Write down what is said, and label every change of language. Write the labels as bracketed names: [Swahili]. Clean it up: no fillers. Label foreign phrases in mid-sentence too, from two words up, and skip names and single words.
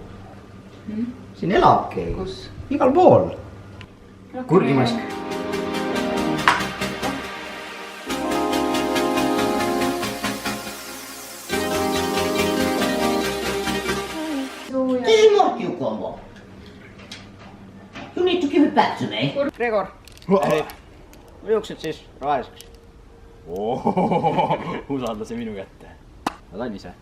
[Estonian] siin elab keegi. kus? igal pool. kurgimask. [English] This is not you, Combo. You need to give it back to me. [Estonian] Gregor, juuksed siis roheliseks. Usaldase minu kätte. Nad on ise.